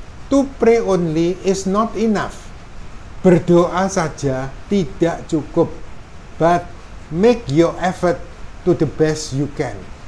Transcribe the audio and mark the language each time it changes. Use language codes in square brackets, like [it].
[en] To pray only is not enough. [id] Berdoa saja tidak cukup. [en] But make your effort to the best you can.